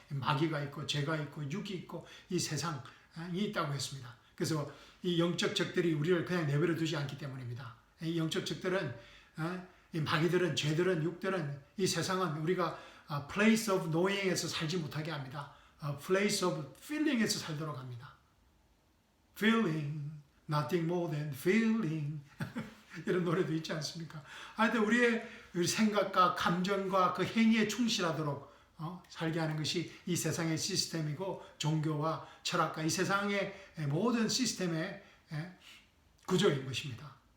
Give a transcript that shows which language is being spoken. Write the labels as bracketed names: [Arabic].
[Korean] 마귀가 있고 죄가 있고 육이 있고 이 세상이 있다고 했습니다. 그래서 이 영적 적들이 우리를 그냥 내버려 두지 않기 때문입니다. 이 영적 적들은 이 마귀들은 죄들은 육들은 이 세상은 우리가 [English] place of knowing [Korean] 에서 살지 못하게 합니다. [English] place of feeling [Korean] 에서 살도록 합니다. [English] feeling, nothing more than feeling. [Korean] 이런 노래도 있지 않습니까? 하여튼 우리의 생각과 감정과 그 행위에 충실하도록 살게 하는 것이 이 세상의 시스템이고 종교와 철학과 이 세상의 모든 시스템의 구조인 것입니다.